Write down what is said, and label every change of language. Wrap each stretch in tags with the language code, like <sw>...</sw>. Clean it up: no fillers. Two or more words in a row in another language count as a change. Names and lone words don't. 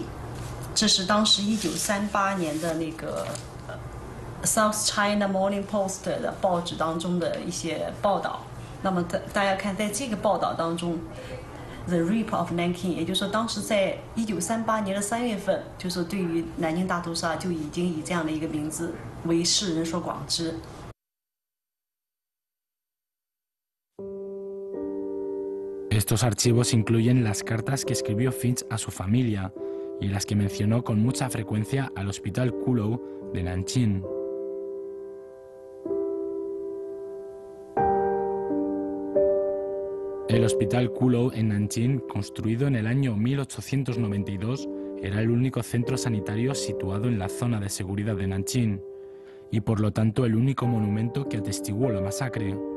<zh>这是当时1938年的那个 South China Morning Post 的报纸当中的一些报道。那么大家看，在这个报道当中。 The Rape of Nanking，也就是说，当时在1938年的3月份，就是对于南京大屠杀就已经以这样的一个名字为世人所广知。</zh> <es>Estos archivos incluyen las cartas que escribió Finch a su familia y las que mencionó con mucha frecuencia al Hospital Kulou de Nanjing. El Hospital Kulou en Nanjing, construido en el año 1892, era el único centro sanitario situado en la zona de seguridad de Nanjing, y por lo tanto el único monumento que atestiguó la masacre.</es>